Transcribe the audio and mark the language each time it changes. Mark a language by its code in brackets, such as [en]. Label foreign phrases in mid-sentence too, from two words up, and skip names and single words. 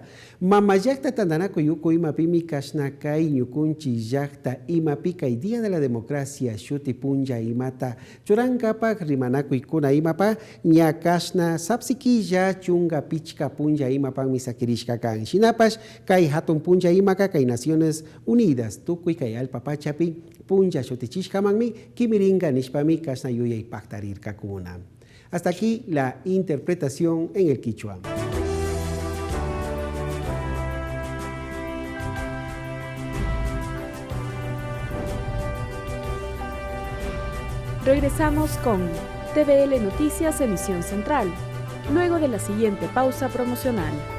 [qu] Mama llakta tandanakuyuku imapimi kasna kay ñukunchi llakta imapi kay [es] Día de la Democracia [qu] shuti punja imata churankapak rimanakuykuna imapa ña kasna sapsikilla chunga pichka punja imapan misakirishka kan. Shinapash kay hatun punja imaka kay Naciones Unidas tukuy kay alpapachapi punja shutichishkamanmi kimiringa nishpami kasna yuyaypaktarirkakuna. [es] Hasta aquí la interpretación en el quichua. Regresamos con TVL Noticias Emisión Central, luego de la siguiente pausa promocional.